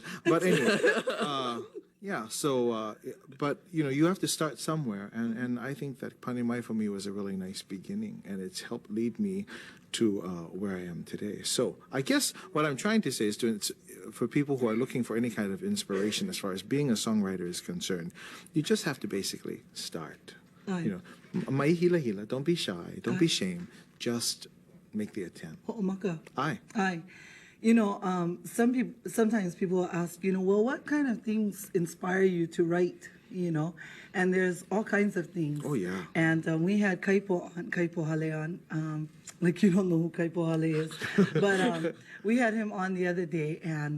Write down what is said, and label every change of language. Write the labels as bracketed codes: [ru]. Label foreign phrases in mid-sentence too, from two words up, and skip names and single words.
[en] But anyway, yeah, so, but, you know, you have to start somewhere, and I think that Pane Mai for me was a really nice beginning, and it's helped lead me to where I am today. So I guess what I'm trying to say is for people who are looking for any kind of inspiration as far as being a songwriter is concerned, you just have to basically start. You know, [haw] mai hila hila, [en] don't be shy, don't be ashamed, just make the attempt. Ho'omaka. Aye. You know, sometimes people will ask, you know, well, what kind of things inspire you to write, you know? And there's all kinds of things. Oh, yeah. And we had Kaipo Hale on, like you don't know who Kaipo Hale is, but we had him on the other day, and